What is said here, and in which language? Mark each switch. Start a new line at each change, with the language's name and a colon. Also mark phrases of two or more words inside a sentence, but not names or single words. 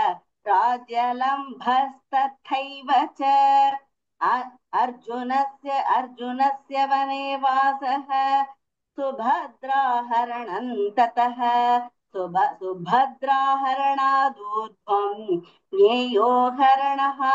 Sanskrit: राज्यलम्भस्तथैव च अर्जुनस्य वने वासः सुभद्राहरणं ततः सुभद्राहरणादूर्ध्वम् ज्ञेयो हरणहारिका. เนยะ not เนโย Neya. Neyo. Neya. नेयो हरणहारिका. Neya. Neyo. Neyo. Neyo. เนโย हरणहारिका. เนยะ not เนโย